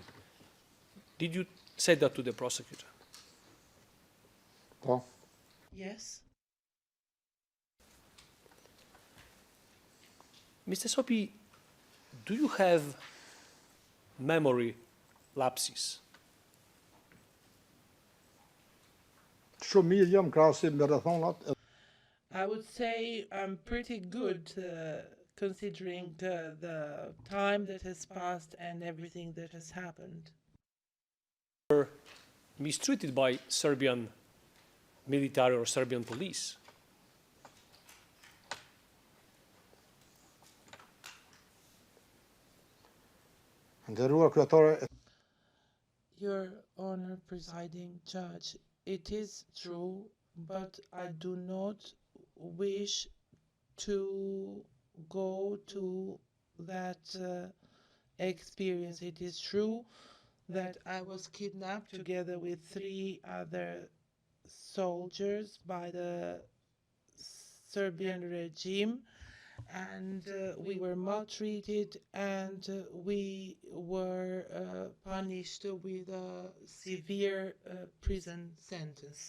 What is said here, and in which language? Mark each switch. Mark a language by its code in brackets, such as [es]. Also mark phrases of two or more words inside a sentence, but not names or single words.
[en] Did you say that to the prosecutor? [sq] Po. [en] Yes. Mr. Sopi, do you have memory lapses? [sq] Shumë mirë jam krahasim me rrethonat. [en] I would say I'm pretty good considering the time that has passed and everything that has happened. Were mistreated by Serbian military or Serbian police? [sq] Nderuar kryetare, [en] Your Honor, presiding judge, it is true, but I do not wish to go to that experience. It is true that I was kidnapped together with 3 other soldiers by the Serbian regime, and we were maltreated, and we were punished with a severe prison sentence.